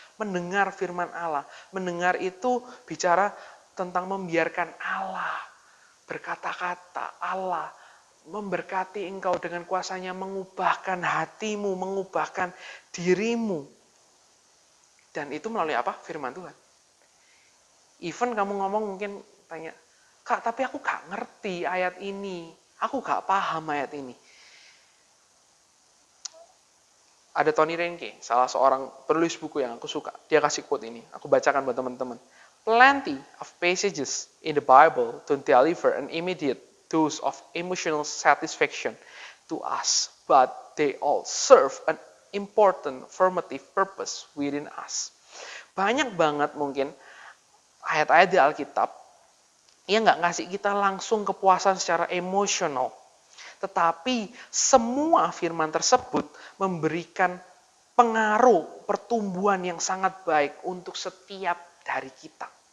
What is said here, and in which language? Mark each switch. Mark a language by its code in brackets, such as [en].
[id] Mendengar firman Allah, mendengar itu bicara tentang membiarkan Allah berkata-kata, Allah memberkati engkau dengan kuasanya, mengubahkan hatimu, mengubahkan dirimu. Dan itu melalui apa? Firman Tuhan. Even kamu ngomong mungkin tanya, Kak, tapi aku gak ngerti ayat ini. Aku gak paham ayat ini. Ada Tony Reinke, salah seorang penulis buku yang aku suka. Dia kasih quote ini, aku bacakan buat teman-teman. [en] Plenty of passages in the Bible to deliver an immediate dose of emotional satisfaction to us, but they all serve an important formative purpose within us. [id] Banyak banget mungkin ayat-ayat di Alkitab yang nggak ngasih kita langsung kepuasan secara emosional, tetapi semua firman tersebut memberikan pengaruh pertumbuhan yang sangat baik untuk setiap dari kita.